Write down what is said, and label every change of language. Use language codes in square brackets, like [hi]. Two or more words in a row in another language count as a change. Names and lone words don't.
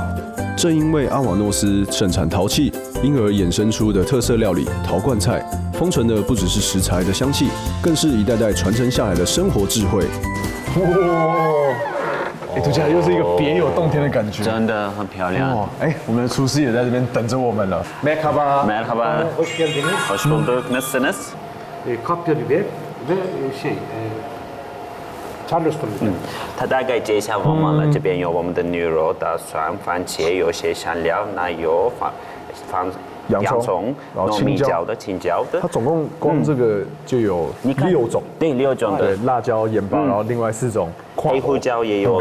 [zh] 正因为阿瓦诺斯盛产陶器，因而衍生出的特色料理陶罐菜，封存的不只是食材的香气，更是一代代传承下来的生活智慧。哇！读起来又是一个别有洞天的感觉，真的很漂亮。我们的厨师也在这边等着我们了。Merhaba. [tr] Hoş geldiniz. Hoş bulduk. Nasılsınız? Kapya biber ve Charleston biber. [zh] 他大概介绍我们了，这边有我们的牛肉、大蒜、番茄，有些香料、奶油、放洋葱，然后青椒的。它总共光这个就有6种，对，6种的。对，辣椒、盐巴，然后另外4种。黑胡椒也有。